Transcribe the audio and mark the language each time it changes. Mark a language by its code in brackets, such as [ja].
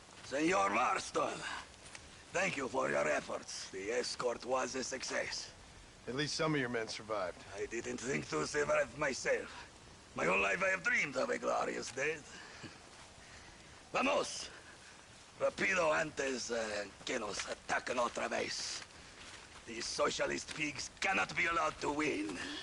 [en] Senor Marston, thank you for your efforts. The escort was a success. At least some of your men survived. I didn't think to survive myself. My whole life I have dreamed of a glorious death. [es] Vamos! Rapido antes que nos ataquen otra vez. [en] These socialist pigs cannot be allowed to win.